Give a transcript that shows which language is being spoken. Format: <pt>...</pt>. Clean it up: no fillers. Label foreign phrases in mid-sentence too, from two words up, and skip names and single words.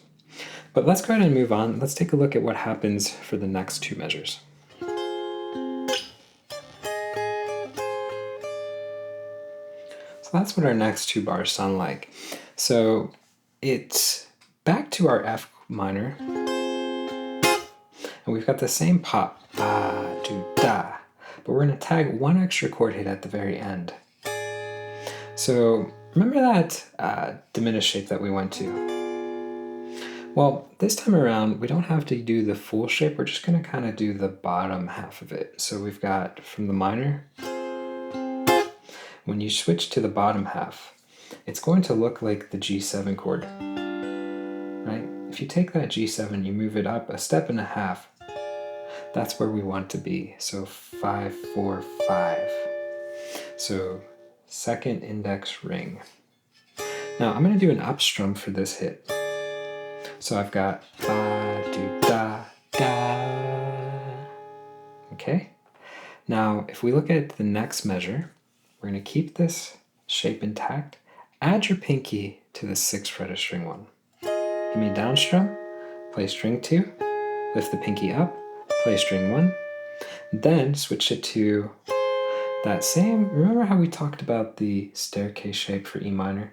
<en>But let's go ahead and move on. Let's take a look at what happens for the next 2 measures. So that's what our next 2 bars sound like. So it's back to our F minor, and we've got the same pop, ba, do, da, but we're going to tag 1 extra chord hit at the very end. So remember that diminished shape that we went to? Well, this time around, we don't have to do the full shape. We're just going to kind of do the bottom half of it. So we've got from the minor, when you switch to the bottom half, it's going to look like the G7 chord, right? If you take that G7, you move it up a step and a half, that's where we want to be. So 5, 4, 5. So 2nd index ring. Now I'm going to do an up strum for this hit. So I've got ba, do, da, da. Okay? Now if we look at the next measure, we're going to keep this shape intact. Add your pinky to the 6th fret of string 1. Give me a down strum, play string 2, lift the pinky up, play string 1, then switch it to that same, remember how we talked about the staircase shape for E minor?</en>